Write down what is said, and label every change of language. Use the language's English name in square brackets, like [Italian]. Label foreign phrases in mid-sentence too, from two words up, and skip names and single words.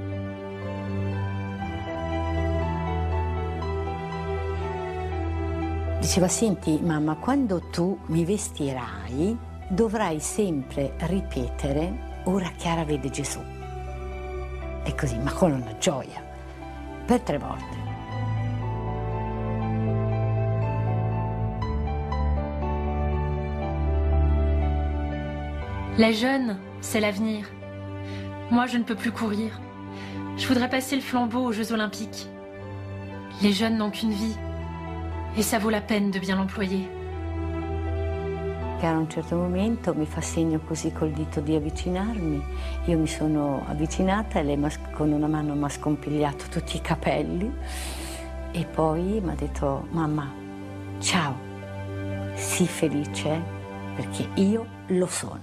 [Italian] Diceva: senti mamma, quando tu mi vestirai dovrai sempre ripetere: ora Chiara vede Gesù. E così, ma con una gioia, per 3 volte. [French] Les jeunes, c'est l'avenir. Moi, je ne peux plus courir. Je voudrais passer le flambeau aux Jeux Olympiques. Les jeunes n'ont qu'une vie. Et ça vaut la peine de bien l'employer. [Italian] Che a un certo momento mi fa segno così col dito di avvicinarmi. Io mi sono avvicinata e lei con una mano mi ha scompigliato tutti i capelli e poi mi ha detto: mamma, ciao, sii felice perché io lo sono.